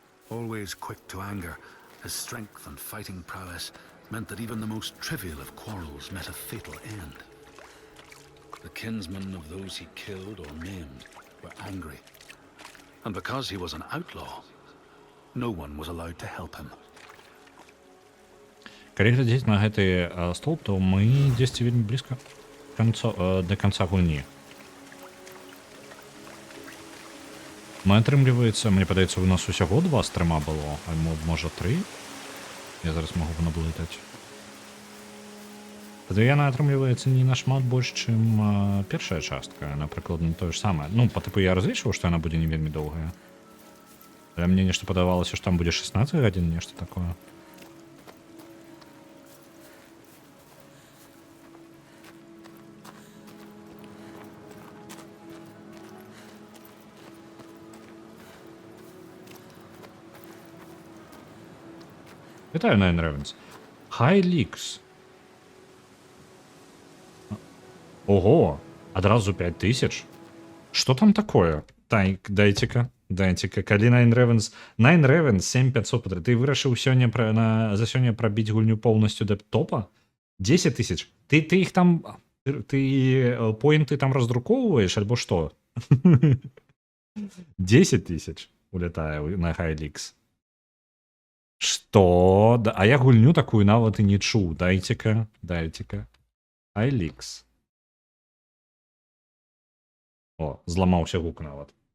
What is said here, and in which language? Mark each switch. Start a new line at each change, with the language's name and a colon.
English: Always quick to anger, his strength and fighting prowess meant that even the most trivial of quarrels met a fatal end. The kinsmen of those he killed or maimed were angry. And because he was an outlaw, no one was allowed to help him.
Belarusian: Калі глядзець на гэты столб, то мы дзесьці вельмі блізка да канца гульні. Мы атрымліваецца, мне падаецца, у нас усяго 2 стрыма было, альбо можа 3. Я зараз магу наблытаць. Тады яна атрымліваецца не нашмат больш, чым першая частка, напрыклад, тое ж самае. Ну, па тыпу я разлічваў, што яна будзе не вельмі доўгая. Але мне нешта падавалася, што там будзе 16 гадзін, нешта такое. Вітаю, Nine Ravens.
English: High Leaks.
Russian: Ого, одразу 5000. Что там такое? Дайте-ка.
Belarusian: Калі Nine Ravens 7500. Ты вырашыў сёння за сёння прабіць гульню поўнасцю да топа? 10 тысяч. Ты іх там... Ты поінты там раздруковываешь, альбо што? 10 тысяч улетае на High Leaks. Што? А я гульню такую нават і не чуў. Дайце-ка. High Leaks. О, зламаўся гук нават.